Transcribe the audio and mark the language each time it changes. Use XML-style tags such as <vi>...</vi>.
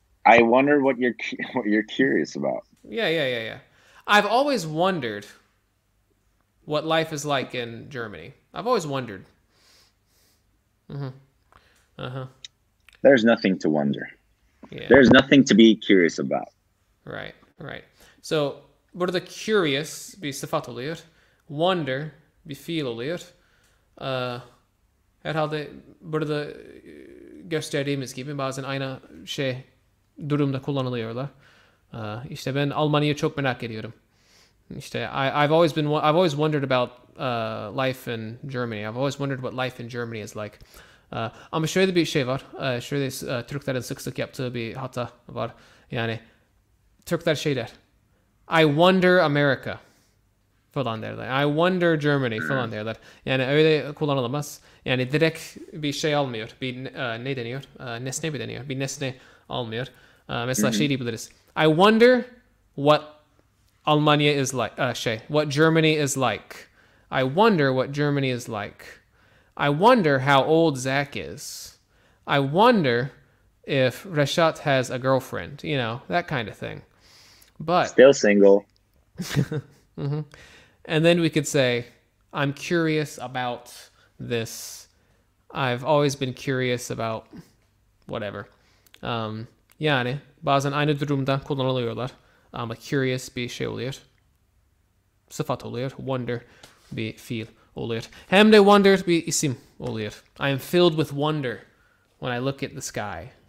<en>I wonder what you're curious about. Yeah. I've always wondered what life is like in Germany. I've always wondered. There's nothing to wonder. Yeah. There's nothing to be curious about. Right.</en> <tr>So burada curious bir sıfat oluyor. Wonder bir fiil oluyor. Herhalde burada gösterdiğimiz gibi bazen aynı durumda kullanılıyorlar. İşte ben Almanya'yı çok merak ediyorum. İşte</tr> <en>I've always wondered about life in Germany. I've always wondered what life in Germany is like.</en> <tr>Ama şöyle bir şey var. Şöyle Türklerin sık yaptığı bir hata var. Yani Türkler der.</tr> <en>I wonder America</en> <tr>falan derler.</tr> <en>I wonder Germany falan derler.</en> <tr>Yani öyle kullanılamaz. Yani direkt bir şey almıyor. Bir ne deniyor? Nesne mi deniyor? Bir nesne almıyor. Mesela diyebiliriz.</tr> <en>I wonder what Almanya is like. What Germany is like. I wonder what Germany is like. I wonder how old Zach is. I wonder if Reşat has a girlfriend. You know, that kind of thing. But Still single. And then we could say, I'm curious about this. I've always been curious about whatever.</en> <tr>Yani bazen aynı durumda kullanılıyorlar. Ama curious bir şey oluyor. Sıfat oluyor. Wonder bir fiil oluyor. Hem de wonder bir isim oluyor.</tr> <en>I am filled with wonder when I look at the sky.</en>